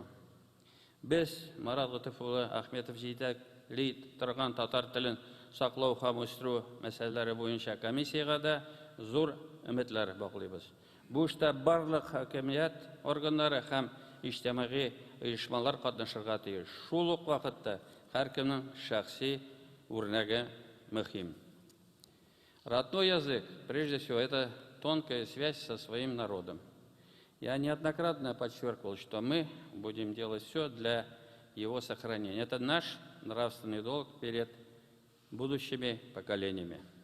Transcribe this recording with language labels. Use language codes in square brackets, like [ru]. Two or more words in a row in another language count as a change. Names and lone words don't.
[tt] Без Марат Гытыйф улы Ахметов җитәкли торган татар телен саклау һәм үстерү мәсьәләләре буенча комиссияга да зур өметләр баглыйбыз. Бу эштә барлык хакимият органнары һәм иҗтимагый оешмалар катнашырга тиеш. Шул ук вакытта һәркемнең шәхси үрнәге мөһим. [ru] Родной язык, прежде всего, это тонкая связь со своим народом. Я неоднократно подчеркивал, что мы будем делать все для его сохранения. Это наш нравственный долг перед будущими поколениями.